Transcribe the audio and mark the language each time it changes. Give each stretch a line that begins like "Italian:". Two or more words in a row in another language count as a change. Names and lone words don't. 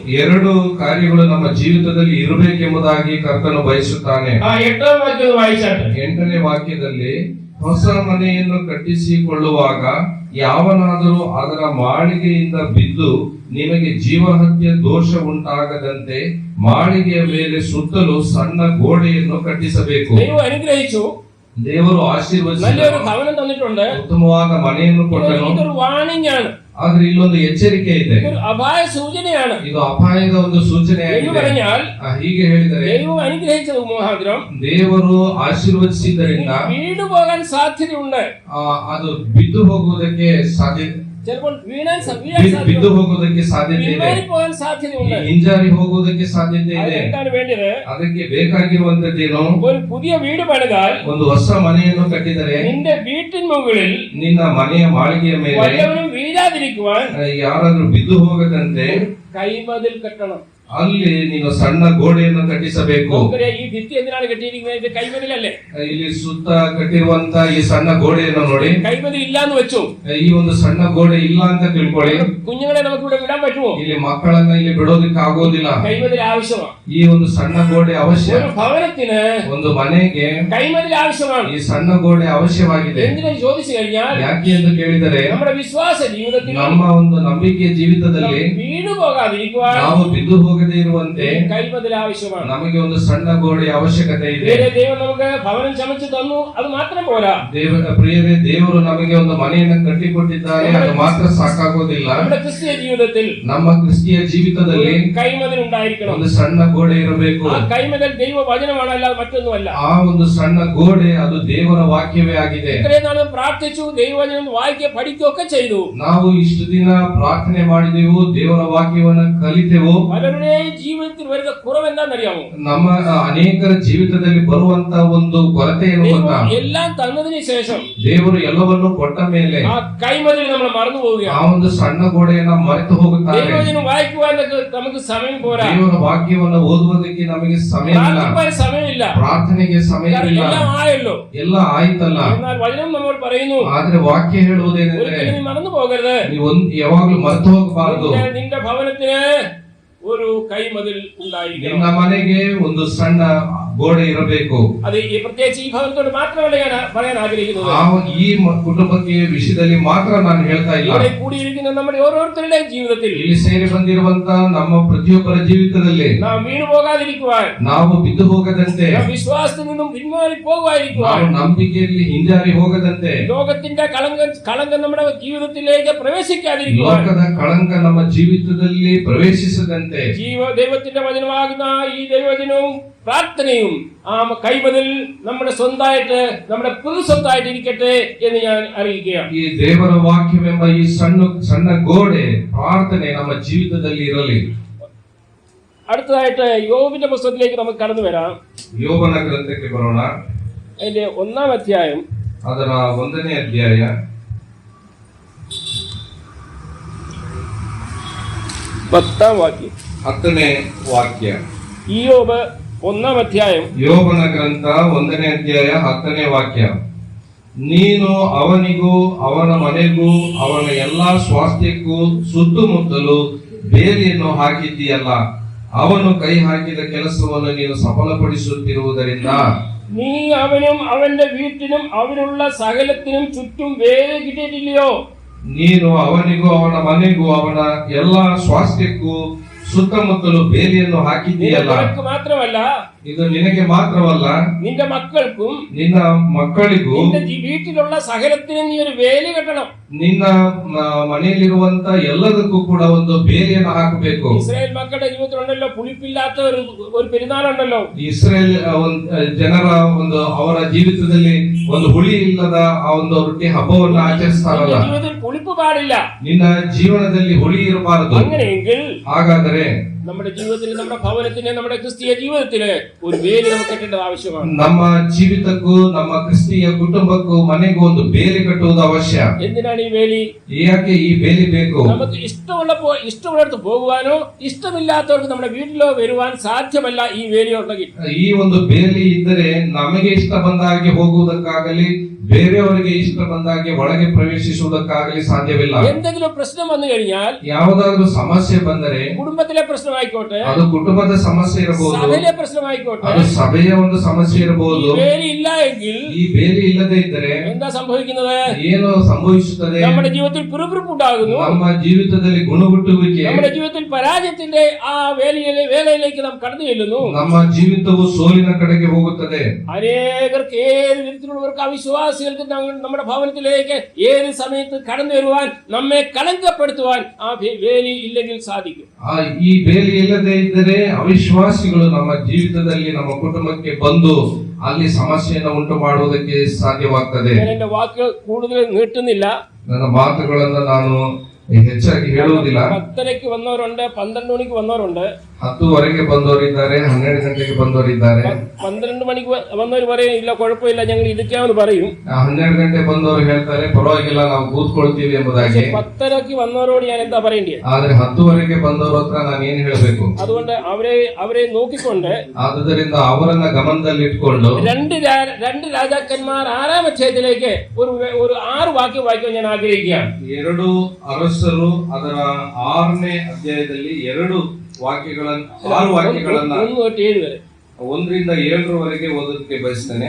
Kannada: ಎರಡು ಕಾರ್ಯಗಳು ನಮ್ಮ ಜೀವಿತದಲ್ಲಿ ಇರಬೇಕೆಂಬುದಾಗಿ ಕರ್ತನು ಬಯಸುತ್ತಾನೆ.
Malayalam: ആ 8-ാം വാക്യം വായിച്ചാട്ടെ.
Kannada: 8ನೇ ವಾಕ್ಯದಲ್ಲಿ ಹೊಸ ಮನೆಯನ್ನು ಕಟ್ಟಿಸಿಕೊಳ್ಳುವಾಗ ಯಾವನಾದರೂ ಅದರ ಮಾಳಿಗೆಯಿಂದ ಬಿದ್ದು ನಿಮಗೆ ಜೀವಹತ್ಯೆ ದೋಷ ಉಂಟಾಗದಂತೆ ಮಾಳಿಗೆಯ ಮೇಲೆ ಸುತ್ತಲೂ ಸಣ್ಣ ಗೋಡೆಯನ್ನು ಕಟ್ಟಿಸಬೇಕು.
Malayalam: ദൈവം അനുഗ്രഹിച്ചു.
Kannada: ದೇವರು ಆಶೀರ್ವದಿಸಿ
Malayalam: നല്ലൊരു ഭവനം തന്നിട്ടുണ്ട്.
Kannada: ಉತ್ತಮವಾದ ಮನೆಯನ್ನು ಕೊಟ್ಟನು.
Malayalam: ഇതൊരു വാണിംഗ് ആണ്.
Kannada: ಆದ್ರೆ ಇಲ್ಲೊಂದು ಎಚ್ಚರಿಕೆ ಇದೆ.
Malayalam: ഇതൊരു അപായ സൂചനയാണ്.
Kannada: ಇದು ಅಪಾಯದ ಒಂದು
Malayalam: എന്ന്
Kannada: ಸೂಚನೆಯಾಗಿದೆ.
Malayalam: പറഞ്ഞാൽ
Kannada: ಹೀಗೆ ಹೇಳಿದರೆ
Malayalam: ദൈവം അനുഗ്രഹിച്ചത് മുഖാന്തരം
Kannada: ದೇವರು ಆಶೀರ್ವದಿಸಿದ್ದರಿಂದ
Malayalam: വീട് പോകാൻ സാധ്യതയുണ്ട്.
Kannada: ಅದು ಬಿದ್ದು ಹೋಗುವುದಕ್ಕೆ ಸಾಧ್ಯ
Malayalam: ചിലപ്പോൾ
Kannada: ಬಿದ್ದು ಹೋಗುವುದಕ್ಕೆ ಸಾಧ್ಯತೆ ಇದೆ.
Malayalam: പോകാൻ സാധ്യതയുണ്ട്.
Kannada: ಹಿಂಜಾರಿ ಹೋಗುವುದಕ್ಕೆ ಸಾಧ್ಯತೆ ಇದೆ.
Malayalam: എന്താണ് വേണ്ടത്?
Kannada: ಅದಕ್ಕೆ ಬೇಕಾಗಿರುವಂತದ್ದೇನು?
Malayalam: ഒരു പുതിയ വീട് പണിതാൽ
Kannada: ಒಂದು ಹೊಸ ಮನೆಯನ್ನು ಕಟ್ಟಿದರೆ
Malayalam: നിന്റെ വീട്ടിൻ മുകളിൽ
Kannada: ನಿನ್ನ ಮನೆಯ ಮಾಳಿಗೆಯ ಮೇಲೆ
Malayalam: വല്ലവനും വീഴാതിരിക്കുവാൻ
Kannada: ಯಾರಾದ್ರೂ ಬಿದ್ದು ಹೋಗದಂತೆ
Malayalam: കൈമതിൽ കെട്ടണം.
Kannada: ಅಲ್ಲಿ ನೀನು ಸಣ್ಣ ಗೋಡೆಯನ್ನು ಕಟ್ಟಿಸಬೇಕು.
Malayalam: നമുക്കറിയാം ഈ ഭിത്തി എന്തിനാണ് കെട്ടിയിരിക്കുന്നത്? ഇത് കൈമതിലല്ലേ?
Kannada: ಇಲ್ಲಿ ಸುತ್ತ ಕಟ್ಟಿರುವಂತ ಈ ಸಣ್ಣ ಗೋಡೆಯನ್ನು ನೋಡಿ.
Malayalam: കൈമതിൽ ഇല്ലാന്ന് വെച്ചു.
Kannada: ಈ ಒಂದು ಸಣ್ಣ ಗೋಡೆ ಇಲ್ಲ ಅಂತ ತಿಳ್ಕೊಳ್ಳಿ.
Malayalam: കുഞ്ഞുങ്ങളെ നമുക്ക് ഇവിടെ വിടാൻ പറ്റുമോ?
Kannada: ಇಲ್ಲಿ ಮಕ್ಕಳನ್ನ ಇಲ್ಲಿ ಬಿಡೋದಕ್ಕೆ ಆಗೋದಿಲ್ಲ.
Malayalam: കൈമതിൽ ആവശ്യമാണ്.
Kannada: ಈ ಒಂದು ಸಣ್ಣ ಗೋಡೆ ಅವಶ್ಯ.
Malayalam: ഒരു ഭവനത്തിന്
Kannada: ಒಂದು ಮನೆಗೆ
Malayalam: കൈമതിൽ ആവശ്യമാണ്.
Kannada: ಈ ಸಣ್ಣ ಗೋಡೆ ಅವಶ್ಯವಾಗಿದೆ.
Malayalam: എന്തിനെന്ന് ചോദിച്ചു കഴിഞ്ഞാൽ
Kannada: ಯಾಕೆ ಎಂದು ಕೇಳಿದರೆ
Malayalam: നമ്മുടെ വിശ്വാസ ജീവിതത്തിൽ
Kannada: ನಮ್ಮ ಒಂದು ನಂಬಿಕೆಯ ಜೀವಿತದಲ್ಲಿ
Malayalam: വീട് പോകാതിരിക്കുവാൻ
Kannada: ನಾವು ಬಿದ್ದು ಹೋಗದೇ ಇರುವಂತೆ
Malayalam: കൈമതിൽ ആവശ്യമാണ്.
Kannada: ನಮಗೆ ಒಂದು ಸಣ್ಣ ಗೋಡೆಯ ಅವಶ್ಯಕತೆ ಇದೆ.
Malayalam: ദൈവം നമുക്ക് ഭവനം ചമച്ചു തന്നു, അത് മാത്രം പോരാ.
Kannada: ಪ್ರಿಯರೇ, ದೇವರು ನಮಗೆ ಒಂದು ಮನೆಯನ್ನು ಕಟ್ಟಿಕೊಟ್ಟಿದ್ದಾರೆ, ಅದು ಮಾತ್ರ ಸಾಕಾಗೋದಿಲ್ಲ.
Malayalam: നമ്മുടെ ക്രിസ്തീയ ജീവിതത്തിൽ
Kannada: ನಮ್ಮ ಕ್ರಿಸ್ತಿಯ ಜೀವಿತದಲ್ಲಿ
Malayalam: കൈമതിൽ ഉണ്ടായിരിക്കണം.
Kannada: ಒಂದು ಸಣ್ಣ ಗೋಡೆ ಇರಬೇಕು.
Malayalam: ആ കൈമതിൽ ദൈവ വചനമാണ്, അല്ലാതെ മറ്റൊന്നുമല്ല.
Kannada: ಆ ಒಂದು ಸಣ್ಣ ಗೋಡೆ ಅದು ದೇವರ ವಾಕ್ಯವೇ ಆಗಿದೆ.
Malayalam: ഇത്രയും നാൾ പ്രാർത്ഥിച്ചു, ദൈവവചനം വായിക്കുക പഠിക്കുകയൊക്കെ ചെയ്തു.
Kannada: ನಾವು ಇಷ್ಟು ದಿನ ಪ್ರಾರ್ಥನೆ ಮಾಡಿದೆವು, ದೇವರ ವಾಕ್ಯವನ್ನು ಕಲಿತೆವು.
Malayalam: പലരുടെയും ജീവിതത്തിൽ വരുന്ന കുറവ് എന്താണെന്നറിയാമോ?
Kannada: ನಮ್ಮ ಅನೇಕರ ಜೀವಿತದಲ್ಲಿ ಬರುವಂತ ಒಂದು ಕೊರತೆ ಏನು ಗೊತ್ತಾ?
Malayalam: എല്ലാം തന്നതിന് ശേഷം
Kannada: ದೇವರು ಎಲ್ಲವನ್ನೂ ಕೊಟ್ಟ ಮೇಲೆ
Malayalam: ആ കൈമതിൽ നമ്മൾ മറന്നു
Kannada: ಆ
Malayalam: പോവുകയാണ്.
Kannada: ಒಂದು ಸಣ್ಣ ಗೋಡೆಯನ್ನ ಮರೆತು ಹೋಗುತ್ತಾರೆ.
Malayalam: ദൈവവചനം വായിക്കുവാൻ നമുക്ക് സമയം പോരാ.
Kannada: ದೇವರ ವಾಕ್ಯವನ್ನು ಓದುವುದಕ್ಕೆ ನಮಗೆ ಸಮಯ ಇಲ್ಲ,
Malayalam: പ്രാർത്ഥിക്കാൻ സമയമില്ല,
Kannada: ಪ್ರಾರ್ಥನೆಗೆ ಸಮಯ ಇಲ್ಲ.
Malayalam: എല്ലാം ആയല്ലോ.
Kannada: ಎಲ್ಲ ಆಯ್ತಲ್ಲ.
Malayalam: എന്നാൽ വചനം നമ്മോട് പറയുന്നു,
Kannada: ಆದ್ರೆ ವಾಕ್ಯ ಹೇಳುವುದೇನೆಂದ್ರೆ
Malayalam: ഒരിക്കലും നീ മറന്നു പോകരുത്.
Kannada: ನೀವು ಯಾವಾಗ್ಲೂ ಮರೆತು ಹೋಗಬಾರದು.
Malayalam: നിന്റെ ഭവനത്തിന് ഒരു കൈമതിൽ ഉണ്ടായിരിക്കണം.
Kannada: ನಿನ್ನ ಮನೆಗೆ ಒಂದು ಸಣ್ಣ ಗೋಡೆ ಇರಬೇಕು.
Malayalam: അത് ഈ പ്രത്യേകിച്ച് ഈ ഭവനത്തോട് മാത്രമല്ല ഞാൻ പറയാൻ ആഗ്രഹിക്കുന്നത്.
Kannada: ಈ ಕುಟುಂಬಕ್ಕೆ ವಿಷಯದಲ್ಲಿ ಮಾತ್ರ ನಾನು ಹೇಳ್ತಾ ಇಲ್ಲ.
Malayalam: ഇവിടെ കൂടിയിരിക്കുന്ന നമ്മുടെ ഓരോരുത്തരുടെയും ജീവിതത്തിൽ
Kannada: ಇಲ್ಲಿ ಸೇರಿ ಬಂದಿರುವಂತ ನಮ್ಮ ಪ್ರತಿಯೊಬ್ಬರ ಜೀವಿತದಲ್ಲಿ
Malayalam: നാം വീണു പോകാതിരിക്കുവാൻ,
Kannada: ನಾವು ಬಿದ್ದು ಹೋಗದಂತೆ,
Malayalam: നാം വിശ്വാസത്തിൽ നിന്നും പിന്മാറി പോകുവാതിരിക്കുവാൻ,
Kannada: ನಾವು ನಂಬಿಕೆಯಲ್ಲಿ ಹಿಂಜಾರಿ ಹೋಗದಂತೆ,
Malayalam: ലോകത്തിന്റെ കളങ്കം നമ്മുടെ ജീവിതത്തിലേക്ക് പ്രവേശിക്കാതിരിക്കുവാൻ,
Kannada: ಲೋಕದ ಕಳಂಕ ನಮ್ಮ ಜೀವಿತದಲ್ಲಿ ಪ್ರವೇಶಿಸದಂತೆ
Malayalam: ദൈവത്തിന്റെ വചനമാകുന്ന ഈ ദൈവവചനവും പ്രാർത്ഥനയും ആ കൈമതിൽ നമ്മുടെ സ്വന്തമായിട്ട്, നമ്മുടെ പുതു സ്വത്തായിട്ട് ഇരിക്കട്ടെ എന്ന് ഞാൻ അറിയിക്കുകയാണ്.
Kannada: ಈ ದೇವರ ವಾಕ್ಯವೆಂಬ ಈ ಸಣ್ಣ ಗೋಡೆ ಪ್ರಾರ್ಥನೆ ನಮ್ಮ ಜೀವಿತದಲ್ಲಿ ಇರಲಿ.
Malayalam: അടുത്തതായിട്ട് യോബിന്റെ പുസ്തകത്തിലേക്ക് നമുക്ക് കടന്നു വരാം.
Kannada: ಯೋಬನ ಗ್ರಂಥಕ್ಕೆ ಬರೋಣ.
Malayalam: അതിന്റെ 1-ാം അധ്യായം,
Kannada: ಅದರ 1ನೇ ಅಧ್ಯಾಯ
Malayalam: 10-ാം വാക്യം.
Kannada: 10ನೇ ವಾಕ್ಯ.
Malayalam: ഇയ്യോബ് 1-ാം അധ്യായം
Kannada: ಯೋಬನ ಗ್ರಂಥ 1ನೇ ಅಧ್ಯಾಯ 10ನೇ ವಾಕ್ಯ. ನೀನು ಅವನಿಗೂ ಅವನ ಮನೆಗೂ ಅವನ ಎಲ್ಲಾ ಸ್ವಾಸ್ಥ್ಯಕ್ಕೂ ಸುತ್ತಮುತ್ತಲು ಬೇಲಿಯನ್ನು ಹಾಕಿದ್ದೀಯಲ್ಲ, ಅವನು ಕೈ ಹಾಕಿದ ಕೆಲಸವನ್ನು ನೀನು ಸಫಲಪಡಿಸುತ್ತಿರುವುದರಿಂದ
Malayalam: നീ അവനും അവന്റെ വീട്ടിനും അവനുള്ള സകലത്തിനും ചുറ്റും വേലി കിട്ടിയിട്ടില്ലയോ?
Kannada: ನೀನು ಅವನಿಗೂ ಅವನ ಮನೆಗೂ ಅವನ ಎಲ್ಲಾ ಸ್ವಾಸ್ಥ್ಯಕ್ಕೂ ಸುತ್ತಮುತ್ತಲು ಬೇಲಿಯನ್ನು ಹಾಕಿದ್ದೀಯಲ್ಲ.
Malayalam: നിനക്ക് മാത്രമല്ല,
Kannada: ಇದು ನಿನಗೆ ಮಾತ್ರವಲ್ಲ,
Malayalam: നിന്റെ മക്കൾക്കും
Kannada: ನಿನ್ನ ಮಕ್ಕಳಿಗೂ
Malayalam: നിന്റെ വീട്ടിലുള്ള സകലത്തിനും നീ ഒരു വേലി കെട്ടണം.
Kannada: ನಿನ್ನ ಮನೆಯಲ್ಲಿರುವಂತ ಎಲ್ಲದಕ್ಕೂ ಕೂಡ ಒಂದು ಬೇಲಿಯನ್ನು ಹಾಕಬೇಕು.
Malayalam: ഇസ്രായേൽ മക്കളുടെ ജീവിതത്തിലുണ്ടല്ലോ പുളിപ്പില്ലാത്ത ഒരു പെരുന്നാളുണ്ടല്ലോ.
Kannada: ಇಸ್ರೇಲ್ ಜನರ ಒಂದು ಅವರ ಜೀವಿತದಲ್ಲಿ ಒಂದು ಹುಳಿ ಇಲ್ಲದ ಆ ಒಂದು ರೊಟ್ಟಿ ಹಬ್ಬವನ್ನು ಆಚರಿಸ್ತಾರಲ್ಲ.
Malayalam: ജീവിതത്തിൽ പുളിപ്പ് പാടില്ല.
Kannada: ನಿನ್ನ ಜೀವನದಲ್ಲಿ ಹುಳಿ ಇರಬಾರದು.
Malayalam: അങ്ങനെയെങ്കിൽ
Kannada: ಹಾಗಾದರೆ
Malayalam: നമ്മുടെ ജീവിതത്തിൽ, നമ്മുടെ ഭവനത്തിന്, നമ്മുടെ ക്രിസ്തീയ ജീവിതത്തിന് ഒരു വേലി നമുക്ക് കെട്ടേണ്ടത് ആവശ്യമാണ്.
Kannada: ನಮ್ಮ ಜೀವಿತಕ್ಕೂ ನಮ್ಮ ಕ್ರಿಸ್ತಿಯ ಕುಟುಂಬಕ್ಕೂ ಮನೆಗೂ ಒಂದು ಬೇಲಿ ಕಟ್ಟುವುದು ಅವಶ್ಯ.
Malayalam: എന്തിനാണ് ഈ വേലി?
Kannada: ಯಾಕೆ ಈ ಬೇಲಿ ಬೇಕು?
Malayalam: നമുക്ക് ഇഷ്ടമുള്ളിടത്ത് പോകുവാനോ ഇഷ്ടമില്ലാത്തവർക്ക് നമ്മുടെ വീട്ടിലോ വരുവാൻ സാധ്യമല്ല ഈ വേലി ഉണ്ടെങ്കിൽ.
Kannada: ಈ ಒಂದು ಬೇಲಿ ಇದ್ದರೆ ನಮಗೆ ಇಷ್ಟ ಬಂದಾಗೆ ಹೋಗುವುದಕ್ಕಾಗಲಿ ಬೇರೆಯವರಿಗೆ ಇಷ್ಟ ಬಂದಾಗೆ ಒಳಗೆ ಪ್ರವೇಶಿಸುವುದಕ್ಕಾಗಲಿ ಸಾಧ್ಯವಿಲ್ಲ.
Malayalam: എന്തെങ്കിലും പ്രശ്നം വന്നു കഴിഞ്ഞാൽ,
Kannada: ಯಾವುದಾದ್ರೂ ಸಮಸ್ಯೆ ಬಂದರೆ,
Malayalam: കുടുംബത്തിലെ പ്രശ്നമായിക്കോട്ടെ,
Kannada: ಅದು ಕುಟುಂಬದ ಸಮಸ್ಯೆ ಇರಬಹುದು,
Malayalam: സഭയിലെ പ്രശ്നമായിക്കോട്ടെ,
Kannada: ಅದು ಸಭೆಯ ಒಂದು ಸಮಸ್ಯೆ ಇರಬಹುದು.
Malayalam: വേലി ഇല്ല എങ്കിൽ
Kannada: ಈ ಬೇಲಿ ಇಲ್ಲದೆ ಇದ್ದರೆ
Malayalam: എന്താ സംഭവിക്കുന്നത്?
Kannada: ಏನು ಸಂಭವಿಸುತ್ತದೆ?
Malayalam: നമ്മുടെ ജീവിതത്തിൽ പിറുപിറുപ്പുണ്ടാകുന്നു.
Kannada: ನಮ್ಮ ಜೀವಿತದಲ್ಲಿ ಗುಣಗುಟ್ಟುವಿಕೆ,
Malayalam: നമ്മുടെ ജീവിതത്തിൽ പരാജയത്തിന്റെ ആ വേലയിലേക്ക് നാം കടന്നു ചെല്ലുന്നു.
Kannada: ನಮ್ಮ ಜೀವಿತವು ಸೋಲಿನ ಕಡೆಗೆ ಹೋಗುತ್ತದೆ.
Malayalam: അനേകർക്ക്, ഏത് വിധത്തിലുള്ളവർക്ക്, അവിശ്വാസികൾക്ക് നമ്മുടെ ഭവനത്തിലേക്ക് ഏത് സമയത്ത് കടന്നു വരുവാൻ, നമ്മെ കളങ്കപ്പെടുത്തുവാൻ ആ വേലി ഇല്ലെങ്കിൽ സാധിക്കും.
Kannada: ಈ ಬೇಲಿ ಇಲ್ಲದೆ ಇದ್ದರೆ ಅವಿಶ್ವಾಸಿಗಳು ನಮ್ಮ ಜೀವಿತದಲ್ಲಿ, ನಮ್ಮ ಕುಟುಂಬಕ್ಕೆ ಬಂದು ಅಲ್ಲಿ ಸಮಸ್ಯೆಯನ್ನು ಉಂಟು ಮಾಡುವುದಕ್ಕೆ ಸಾಧ್ಯವಾಗ್ತದೆ.
Malayalam: ഞാൻ എന്റെ വാക്കുകൾ കൂടുതൽ നീട്ടുന്നില്ല.
Kannada: ನನ್ನ ಮಾತುಗಳನ್ನು ನಾನು ಹೆಚ್ಚಾಗಿ ಹೇಳುವುದಿಲ್ಲ.
Malayalam: 10:00 വന്നവരുണ്ട്, 12 മണിക്ക് വന്നവരുണ്ട്,
Kannada: 10:00 ಬಂದವರಿದ್ದಾರೆ, 12 ಗಂಟೆಗೆ ಬಂದವರಿದ್ದಾರೆ,
Malayalam: 12 ಮണിക്ക് വന്നവർ പറയും ഇല്ല കുഴപ്പമില്ല ഞങ്ങൾ ഇരിക്കാമെന്ന് പറയും.
Kannada: 12 ಗಂಟೆ ಬಂದವರು ಹೇಳ್ತಾರೆ ಪರವಾಗಿಲ್ಲ ನಾವು ಕೂತ್ಕೊಳ್ತೀವಿ ಎಂಬುದಾಗಿ.
Malayalam: 10:30 വന്നവരോട് ഞാൻ എന്താ പറയേണ്ടത്?
Kannada: ಆದ್ರೆ 10:00 ಬಂದವರ ಹತ್ರ ನಾನು ಏನ್ ಹೇಳಬೇಕು?
Malayalam: അതുകൊണ്ട് അവരെ നോക്കിക്കൊണ്ട്,
Kannada: ಆದುದರಿಂದ ಅವರನ್ನ ಗಮನದಲ್ಲಿ ಇಟ್ಕೊಂಡು
Malayalam: രണ്ട് രാജാക്കന്മാർ 6-ാം അധ്യായത്തിലേക്ക് ഒരു 6 വാക്യം വായിക്കാൻ ഞാൻ ആഗ്രഹിക്കുകയാണ്.
Kannada: 2 ಅರಸರು ಅದರ 6ನೇ ಅಧ್ಯಾಯದಲ್ಲಿ 2 ವಾಕ್ಯಗಳನ್ನು 6 ವಾಕ್ಯಗಳನ್ನ
Malayalam: 1 തൊട്ട് 7 വരെ
Kannada: 1ರಿಂದ 7ರವರೆಗೆ ಓದೋದಕ್ಕೆ ಬಯಸ್ತೇನೆ.